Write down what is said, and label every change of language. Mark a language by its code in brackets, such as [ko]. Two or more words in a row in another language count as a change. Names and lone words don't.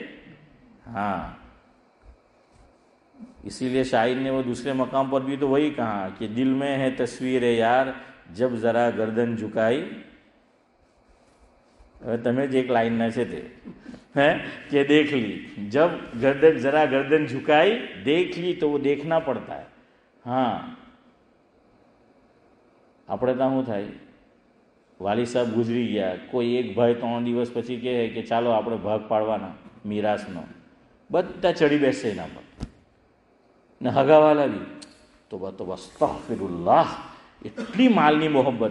[ur] ہاں اسی لیے شاعر نے وہ دوسرے مقام پر بھی تو وہی کہا کہ دل میں ہے تصویر یار جب ذرا گردن جھکائی. تمہیں جو ایک لائن نہ سے تھے کہ دیکھ لی، جب گردن ذرا گردن جھکائی دیکھ لی، تو وہ دیکھنا پڑتا ہے. [gu] ہاں આપણે ત્યાં શું થાય, વાલી સાહેબ ગુજરી ગયા, કોઈ એક ભાઈ 3 દિવસ પછી કહે કે ચાલો આપણે ભાગ પાડવાના મીરાસનો, બધા ચડી બેસશે એના પર, ને હગાવાલા બી તો બસ અસ્તગફિરુલ્લાહ, એટલી માલની મોહબ્બત.